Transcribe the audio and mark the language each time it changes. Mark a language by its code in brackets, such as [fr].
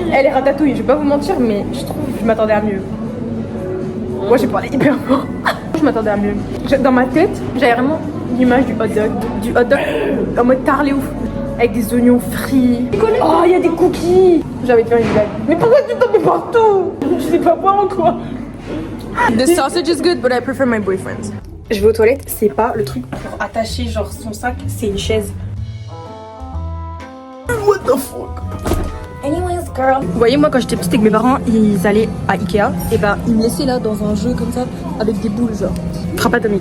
[fr] Elle est ratatouille, je vais pas vous mentir, mais je trouve que je m'attendais à mieux. Moi j'ai parlé hyper fort. Je m'attendais à mieux. Dans ma tête, j'avais vraiment l'image du hot dog. Du hot dog en mode tarlé ouf. Avec des oignons frits. Oh, il y a des cookies. J'avais fait une blague. Mais pourquoi tu tombes partout? Je sais pas moi quoi. [en] The sausage is good, but I prefer my boyfriend's. [fr] Je vais aux toilettes, c'est pas le truc pour attacher genre son sac, c'est une chaise. [en] What the fuck? Anyways, girl. [fr] Vous voyez, moi quand j'étais petite avec mes parents, ils allaient à Ikea, et ben ils me laissaient là dans un jeu comme ça, avec des boules genre. Frappe atomique.